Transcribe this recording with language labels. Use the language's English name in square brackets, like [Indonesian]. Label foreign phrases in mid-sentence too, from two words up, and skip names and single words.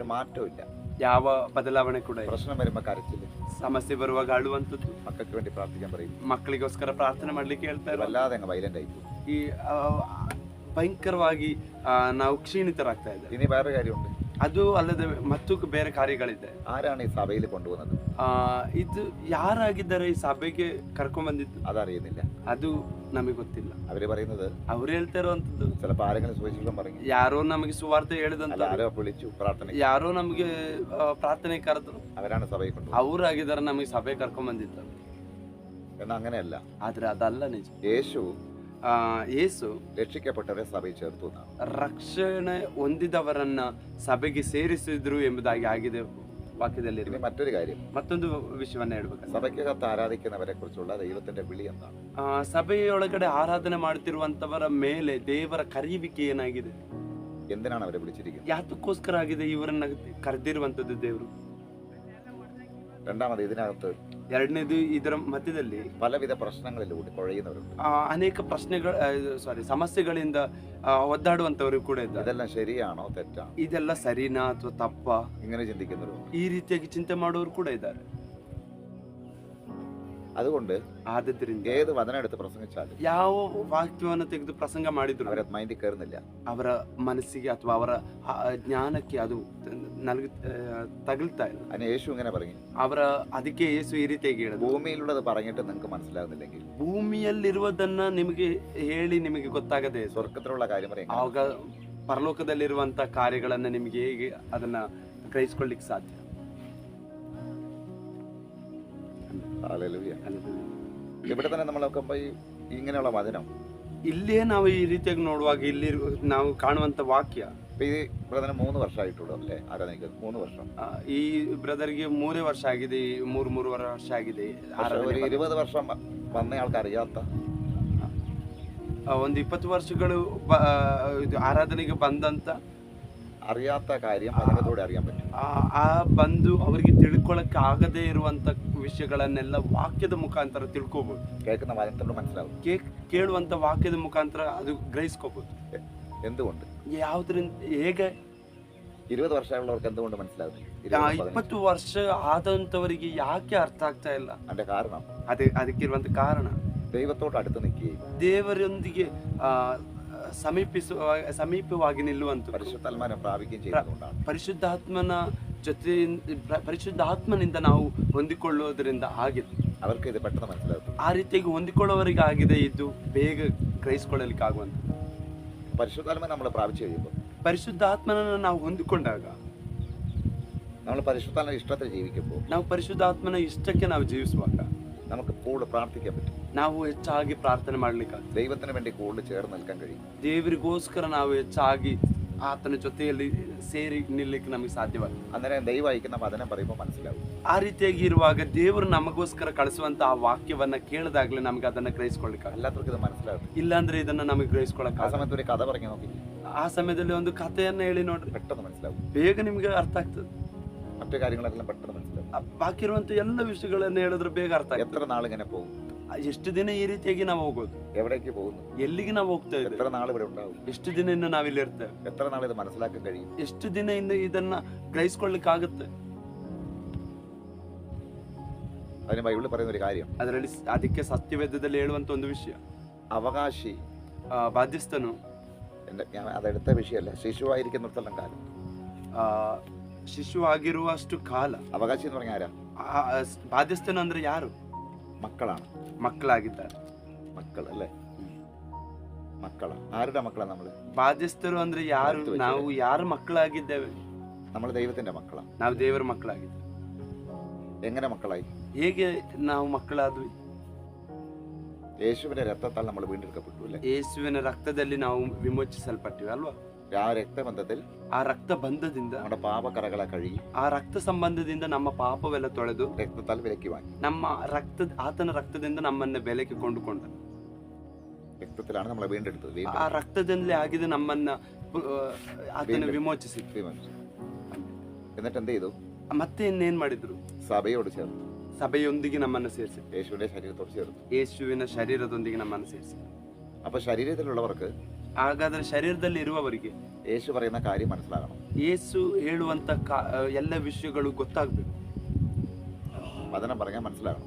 [Malayalam] ഒരു മാറ്റവും ഇല്ല. [Kannada] ಯಾವ ಬದಲಾವಣೆ ಕೂಡ ಇಲ್ಲ. [Malayalam] പ്രശ്നം വരുമ്പോ കരച്ചില്ല, [Kannada] ಸಮಸ್ಯೆ ಬರುವಾಗ ಅಳುವಂತದ್ದು, [Malayalam] മക്കൾക്ക് വേണ്ടി പ്രാർത്ഥിക്കാൻ പറയും, [Kannada] ಮಕ್ಕಳಿಗೋಸ್ಕರ ಪ್ರಾರ್ಥನೆ ಮಾಡ್ಲಿಕ್ಕೆ ಹೇಳ್ತಾರೆ. [Malayalam] വല്ലാതെ അങ്ങ് വൈലന്റ് ആയി പോകും. [Kannada] ಈ ಭಯಂಕರವಾಗಿ ನಾವು ಕ್ಷೀಣಿತರಾಗ್ತಾ ಇದ್ದೇವೆ. [Malayalam] ഇനി വേറെ കാര്യമുണ്ട്. [Kannada] ಅದು ಅಲ್ಲದೆ ಮತ್ತು ಬೇರೆ ಕಾರ್ಯಗಳಿದೆ. [Malayalam] ആരാണ് ഈ സഭയിൽ കൊണ്ടുവന്നത്, [Kannada] ಇದು ಯಾರಾಗಿದ್ದಾರೆ ಈ ಸಭೆಗೆ ಕರ್ಕೊಂಡ್ ಬಂದಿದ್ದು [Malayalam] അതറിയുന്നില്ല. [Kannada] ಅದು ನಮಗೆ ಗೊತ್ತಿಲ್ಲ. [Malayalam] അവര് പറയുന്നത്, [Kannada] ಅವ್ರು ಹೇಳ್ತಾ ಇರುವಂತದ್ದು, [Malayalam] ചിലപ്പോ ആരെങ്കിലും സുവിശേഷം പറഞ്ഞു, [Kannada] ಯಾರೋ ನಮಗೆ ಸುವಾರ್ತೆ ಹೇಳಿದಂತ, [Malayalam] ആരോ വിളിച്ചു പ്രാർത്ഥന, [Kannada] ಯಾರೋ ನಮಗೆ ಪ್ರಾರ್ಥನೆ ಕರೆದ್ರು, [Malayalam] അവരാണ് സഭയിൽ കൊണ്ടുവന്നത്. [Kannada] ಅವ್ರಾಗಿದ್ದಾರೆ ನಮಗೆ ಸಭೆ ಕರ್ಕೊಂಡ್ ಬಂದಿದ್ದು. [Malayalam] എന്നാൽ അങ്ങനെയല്ല. [Kannada] ಆದ್ರೆ ಅದಲ್ಲ ನಿಜ. ಯೇಸು [Malayalam] രക്ഷിക്കപ്പെട്ടവരെ സഭയിൽ ചേർത്തു എന്നാണ്. [Kannada] ರಕ್ಷಣೆ ಹೊಂದಿದವರನ್ನ ಸಭೆಗೆ ಸೇರಿಸಿದ್ರು ಎಂಬುದಾಗಿ ಆಗಿದೆ ವಾಕ್ಯದಲ್ಲಿ. [Malayalam] ഇനി മറ്റൊരു കാര്യം, [Kannada] ಮತ್ತೊಂದು ವಿಷಯವನ್ನ ಹೇಳ್ಬೇಕು. [Malayalam] സഭയ്ക്കകത്ത് ആരാധിക്കുന്നവരെ കുറിച്ചുള്ള ദൈവത്തിന്റെ വിളി എന്താണ്, [Kannada] ಸಭೆಯೊಳಗಡೆ ಆರಾಧನೆ ಮಾಡುತ್ತಿರುವಂತವರ ಮೇಲೆ ದೇವರ ಕರೆಯುವಿಕೆ ಏನಾಗಿದೆ, [Malayalam] എന്തിനാണ് അവരെ വിളിച്ചിരിക്കുന്നത്, [Kannada] ಯಾತಕ್ಕೋಸ್ಕರ ಆಗಿದೆ ಇವರನ್ನ ಕರೆದಿರುವಂತದ್ದು ದೇವರು. [Malayalam] രണ്ടാമത്, ഇതിനകത്ത് [Kannada] ಎರಡನೇದು, ಇದರ ಮಧ್ಯದಲ್ಲಿ [Malayalam] പലവിധ പ്രശ്നങ്ങളിലൂടെ കുഴയുന്നവരുണ്ട്. [Kannada] ಅನೇಕ ಸಮಸ್ಯೆಗಳಿಂದ ಒದ್ದಾಡುವಂತವರು ಕೂಡ ಇದ್ದಾರೆ. [Malayalam] ഇതെല്ലാം ശരിയാണോ തെറ്റാണോ, [Kannada] ಇದೆಲ್ಲ ಸರಿನಾ ಅಥವಾ ತಪ್ಪ, [Malayalam] ഇങ്ങനെ ചിന്തിക്കുന്നവരും [Kannada] ಈ ರೀತಿಯಾಗಿ ಚಿಂತೆ ಮಾಡುವವರು ಕೂಡ ಇದ್ದಾರೆ. [Malayalam] അതുകൊണ്ട് [Kannada] ಆದ್ದರಿಂದ [Malayalam] ഏത് വചനം എടുത്ത് പ്രസംഗിച്ചാലും [Kannada] ಯಾವ ವಾಕ್ಯವನ್ನು ತೆಗೆದು ಪ್ರಸಂಗ ಮಾಡಿದ್ರು [Malayalam] അവരെ മൈൻഡിൽ കയറുന്നില്ല. [Kannada] ಅವರ ಮನಸ್ಸಿಗೆ ಅಥವಾ ಅವರ ಜ್ಞಾನಕ್ಕೆ ಅದು ತಗಲ್ತಾ ಇಲ್ಲ. [Malayalam] അതിന് യേശു ഇങ്ങനെ പറഞ്ഞു, [Kannada] ಅವರ ಅದಕ್ಕೆ ಯೇಸು ಈ ರೀತಿಯಾಗಿ ಹೇಳಿದ್ರು, [Malayalam] ഭൂമിയിലുള്ളത് പറഞ്ഞിട്ട് നിങ്ങൾക്ക് മനസ്സിലാകുന്നില്ലെങ്കിൽ [Kannada] ಭೂಮಿಯಲ್ಲಿರುವುದನ್ನ ನಿಮಗೆ ಹೇಳಿ ನಿಮಗೆ ಗೊತ್ತಾಗದೆ [Malayalam] സ്വർഗത്തിലുള്ള കാര്യം പറയാം. [Kannada] ಆವಾಗ ಪರಲೋಕದಲ್ಲಿರುವಂತ ಕಾರ್ಯಗಳನ್ನ ನಿಮಗೆ ಹೇಗೆ ಅದನ್ನ ಗ್ರಹಿಸ್ಕೊಳ್ಳಿಕ್ಕೆ ಸಾಧ್ಯ. [Malayalam] ഇവിടെ തന്നെ നമ്മൾ നോക്കുമ്പോ ഇങ്ങനെയുള്ള വചനം [Kannada] ಇಲ್ಲೇ ನಾವು ಈ ರೀತಿಯಾಗಿ ನೋಡುವಾಗ ಇಲ್ಲಿ ನಾವು ಕಾಣುವಂತ ವಾಕ್ಯ, [Malayalam] ഈ ബ്രദറിന് 3 വർഷമായിട്ടുള്ളൂ അല്ലേ ആരാധനയ്ക്ക്? 3 വർഷം. [Kannada] ಈ ಬ್ರದರ್ಗೆ 3 ವರ್ಷ ಆಗಿದೆ, 3 ವರ್ಷ ಆಗಿದೆ. [Malayalam] ഒരു 20 വർഷം വന്ന ആൾക്ക് അറിയാത്ത, [Kannada] ಒಂದು 20 ವರ್ಷಗಳು ಆರಾಧನೆಗೆ ಬಂದಂತ [Malayalam] അറിയാത്ത കാര്യം വചനത്തോടെ അറിയാൻ പറ്റും. [Kannada] ಆ ಬಂದು ಅವರಿಗೆ ತಿಳ್ಕೊಳಕ್ಕೆ ಆಗದೇ ಇರುವಂತ ವಿಷಯಗಳನ್ನೆಲ್ಲ ವಾಕ್ಯದ ಮುಖಾಂತರ ತಿಳ್ಕೊಬಹುದು. [Malayalam] കേൾക്കുന്ന വചനത്തോട് മനസ്സിലാവും. [Kannada] ಕೇಳುವಂತ ವಾಕ್ಯದ ಮುಖಾಂತರ ಅದು ಗ್ರಹಿಸ್ಕೋಬಹುದು. [Malayalam] എന്തുകൊണ്ട്? [Kannada] ಯಾವ್ದ್ರಿಂದ ಹೇಗೆ [Malayalam] 20 ವರ್ಷമുള്ളവർക്ക് എന്തുകൊണ്ട് മനസ്സിലാവും? [Kannada] 20 ವರ್ಷ ಆದಂತವರಿಗೆ ಯಾಕೆ ಅರ್ಥ ಆಗ್ತಾ ಇಲ್ಲ? [Malayalam] അതിന്റെ കാരണം [Kannada] ಅದಕ್ಕಿರುವಂತ ಕಾರಣ [Malayalam] ദൈവത്തോട് അടുത്ത് നിൽക്കുകയും [Kannada] ದೇವರೊಂದಿಗೆ ಸಮೀಪವಾಗಿ ನಿಲ್ಲುವಂತ [Malayalam] പരിശുദ്ധാത്മാവിനെ പ്രാപിക്കുകയും ചെയ്യുന്നതുകൊണ്ടാണ്. [Kannada] ಪರಿಶುದ್ಧಾತ್ಮನಿಂದ ನಾವು ಹೊಂದಿಕೊಳ್ಳುವುದರಿಂದ ಆಗಿದೆ. [Malayalam] അവർക്ക് ഇത് പെട്ടെന്ന് മനസ്സിലാകും. [Kannada] ಆ ರೀತಿಯಾಗಿ ಹೊಂದಿಕೊಳ್ಳುವವರಿಗೆ ಆಗಿದೆ, ಇದು ಬೇಗ ಗ್ರಹಿಸಿಕೊಳ್ಳಲಿಕ್ಕೆ ಆಗುವಂತ. [Malayalam] പരിശുദ്ധാത്മാവിനെ നമ്മൾ പ്രാപിച്ചു കഴിയുമ്പോൾ, [Kannada] ಪರಿಶುದ್ಧಾತ್ಮನನ್ನು ನಾವು ಹೊಂದಿಕೊಂಡಾಗ, [Malayalam] നമ്മൾ പരിശുദ്ധാത്മാവിന്റെ ഇഷ്ടത്തിൽ ജീവിക്കുമ്പോൾ, [Kannada] ನಾವು ಪರಿಶುದ್ಧಾತ್ಮನ ಇಷ್ಟಕ್ಕೆ ನಾವು ಜೀವಿಸುವಾಗ [Malayalam] നമുക്ക് കൂടുതൽ പ്രാർത്ഥിക്കാൻ പറ്റും. [Kannada] ನಾವು ಹೆಚ್ಚಾಗಿ ಪ್ರಾರ್ಥನೆ ಮಾಡ್ಲಿಕ್ಕೆ, [Malayalam] ദൈവത്തിന് വേണ്ടി കൂടുതൽ ചേർന്ന് നിൽക്കാൻ കഴിയും. [Kannada] ದೇವರಿಗೋಸ್ಕರ ನಾವು ಹೆಚ್ಚಾಗಿ ಆತನ ಜೊತೆಯಲ್ಲಿ ಸೇರಿ ನಿಲ್ಲಕ್ಕೆ ನಮಗೆ ಸಾಧ್ಯವಾಗಿದೆ. [Malayalam] അന്നേരം ദൈവം അയക്കുന്ന വചനം പറയുമ്പോൾ മനസ്സിലാവും. [Kannada] ಆ ರೀತಿಯಾಗಿ ಇರುವಾಗ ದೇವರು ನಮಗೋಸ್ಕರ ಕಳಿಸುವಂತ ಆ ವಾಕ್ಯವನ್ನ ಕೇಳಿದಾಗ್ಲೇ ನಮ್ಗೆ ಅದನ್ನ ಗ್ರಹಿಸ್ಕೊಳ್ಳಿಕ್ಕೆ, [Malayalam] എല്ലാവർക്കും ഇത് മനസ്സിലാവും. [Kannada] ಇಲ್ಲಾಂದ್ರೆ ಇದನ್ನ ನಮಗೆ ಗ್ರಹಿಸ್ಕೊಳ್ಳಕ್ಕೆ [Malayalam] ആ സമയത്ത് ഒരു കഥ പറഞ്ഞു നോക്കി, [Kannada] ಆ ಸಮಯದಲ್ಲಿ ಒಂದು ಕಥೆಯನ್ನ ಹೇಳಿ ನೋಡ್ರಿ, [Malayalam] പെട്ടെന്ന് മനസ്സിലാവും. [Kannada] ಬೇಗ ನಿಮ್ಗೆ ಅರ್ಥ ಆಗ್ತದೆ. [Malayalam] മറ്റു കാര്യങ്ങളെല്ലാം പെട്ടെന്ന് മനസ്സിലാവും. [Kannada] ಬಾಕಿ ಇರುವಂತ ಎಲ್ಲ ವಿಷಯಗಳನ್ನ ಹೇಳಿದ್ರೆ ಬೇಗ ಅರ್ಥ ಆಗ್ತದೆ. [Malayalam] എത്ര നാൾ ഇങ്ങനെ പോകും? [Kannada] ಎಷ್ಟು ದಿನ ಈ ರೀತಿಯಾಗಿ ನಾವು ಹೋಗೋದು? [Malayalam] എവിടേക്ക് പോകുന്നു? [Kannada] ಎಲ್ಲಿಗೆ ನಾವು ಹೋಗ್ತಾ ಇದ್ದೇವೆ? [Malayalam] എത്ര നാൾ ഇവിടെ ഉണ്ടാവും? [Kannada] ಎಷ್ಟು ದಿನ ಇನ್ನು ನಾವಿಲ್ಲಿ ಇರ್ತೇವೆ? [Malayalam] എത്ര നാൾ ഇത് മനസ്സിലാക്കാൻ കഴിയും? [Kannada] ಎಷ್ಟು ದಿನ ಇನ್ನು ಇದನ್ನ ಗ್ರಹಿಸ್ಕೊಳ್ಳಿಕ್ಕೆ ಆಗುತ್ತೆ? [Malayalam] അതിന് ബൈബിളിൽ പറയുന്ന ഒരു കാര്യം, [Kannada] ಅದರಲ್ಲಿ ಅದಕ್ಕೆ ಸತ್ಯವೇದದಲ್ಲಿ ಹೇಳುವಂತ ಒಂದು ವಿಷಯ, [Malayalam] അവകാശി [Kannada] ಬಾಧ್ಯಸ್ಥನು, [Malayalam] ഞാൻ അതെടുത്ത വിഷയമല്ല, ശിശുവായിരിക്കുന്നിടത്തോളം കാലം, [Kannada] ಶಿಶು ಆಗಿರುವಷ್ಟು ಕಾಲ. [Malayalam] അവകാശി എന്ന് പറഞ്ഞാൽ ആരാ? [Kannada] ಬಾಧ್ಯಸ್ಥನು ಅಂದ್ರೆ ಯಾರು? [Malayalam] മക്കളാണ്. [Kannada] ಮಕ್ಕಳಾಗಿದ್ದಾರೆ. [Malayalam] മക്കൾ അല്ലേ? മക്കളാണ്. ആരുടെ മക്കളാണ് നമ്മള്? [Kannada] ಬಾಧ್ಯಸ್ಥರು ಅಂದ್ರೆ ಯಾರು? ನಾವು ಯಾರ ಮಕ್ಕಳಾಗಿದ್ದೇವೆ? [Malayalam] നമ്മൾ ദൈവത്തിന്റെ മക്കളാണ്. [Kannada] ನಾವು ದೇವರ ಮಕ್ಕಳಾಗಿದ್ದೇವೆ. [Malayalam] എങ്ങനെ മക്കളായി? [Kannada] ಹೇಗೆ ನಾವು ಮಕ್ಕಳಾದ್ವಿ? [Malayalam] യേശുവിന്റെ രക്തത്താൽ നമ്മൾ വീണ്ടെടുക്കപ്പെട്ടു അല്ലേ? [Kannada] ಯೇಸುವಿನ ರಕ್ತದಲ್ಲಿ ನಾವು ವಿಮೋಚಿಸಲ್ಪಟ್ಟಿವಿ ಅಲ್ವಾ? [Malayalam] ആ രക്തബന്ധത്തിൽ, [Kannada] ಆ ರಕ್ತ ಬಂಧದಿಂದ, [Malayalam] നമ്മുടെ പാപക്കറകളെ കഴുകി, [Kannada] ಆ ರಕ್ತ ಸಂಬಂಧದಿಂದ ನಮ್ಮ ಪಾಪವೆಲ್ಲ ತೊಳೆದು [Malayalam] രക്തത്താൽ വിലക്കി വാങ്ങി. [Kannada] ಆತನ ರಕ್ತದಿಂದ ನಮ್ಮನ್ನ ಬೆಲೆಗೆ ಕೊಂಡುಕೊಂಡ. [Malayalam] രക്തത്തിലാണ് നമ്മളെ വീണ്ടെടുത്തത്. [Kannada] ಆ ರಕ್ತದಿಂದಲೇ ಆಗಿದೆ ನಮ್ಮನ್ನ ಆತನ ವಿಮೋಚಿಸಿ. [Malayalam] എന്നിട്ട് എന്ത് ചെയ്തു? [Kannada] ಮತ್ತೆ ಇನ್ನೇನ್ ಮಾಡಿದ್ರು? [Malayalam] സഭയോട് ചേർന്നു, [Kannada] ಸಭೆಯೊಂದಿಗೆ ನಮ್ಮನ್ನು ಸೇರಿಸಿ, [Malayalam] യേശുവിന്റെ ശരീരത്തോട് ചേർന്നു, [Kannada] ಯೇಸುವಿನ ಶರೀರದೊಂದಿಗೆ ನಮ್ಮನ್ನು ಸೇರಿಸಿ. [Malayalam] അപ്പൊ ശരീരത്തിലുള്ളവർക്ക്, [Kannada] ಹಾಗಾದ್ರೆ ಶರೀರದಲ್ಲಿ ಇರುವವರಿಗೆ [Malayalam] യേശു പറയുന്ന കാര്യം മനസ്സിലാകണം. [Kannada] ಯೇಸು ಹೇಳುವಂತ ಎಲ್ಲ ವಿಷಯಗಳು ಗೊತ್ತಾಗ್ಬೇಕು. [Malayalam] വചനം പറഞ്ഞാൽ മനസ്സിലാകണം.